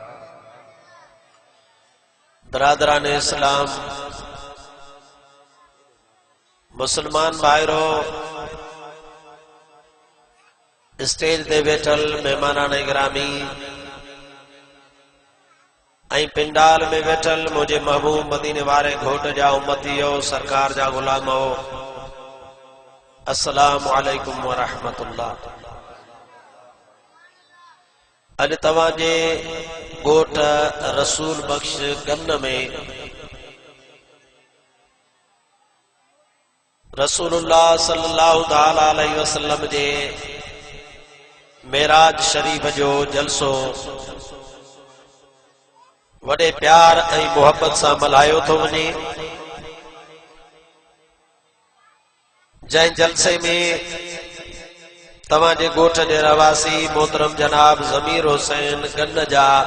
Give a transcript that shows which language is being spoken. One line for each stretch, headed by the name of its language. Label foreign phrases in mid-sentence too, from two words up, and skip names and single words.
Sindhi: बरादरान इस्लाम मुसलमान भाईरो स्टेज ते वेठल मेहमानान गिरामी ऐं पिंडाल में वेठल मुझे महबूब मदीने वारे घोट जा उम्मतियो सरकार जा गुलामो,
Arabic: السلام عليكم ورحمة الله.
Sindhi: अज तवाजे घोट रसूल बख्श गन में रसूलुल्लाह
Arabic: صلى الله تعالى عليه وسلم
Sindhi: जे मेराज शरीफ जो जलसो वडे प्यार ऐं मोहब्बत सां मल्हायो थो वञे। जंहिं जलसे में तव्हांजे ॻोठ जे रवासी मोहतरम जनाब ज़मीर हुसैन गन जा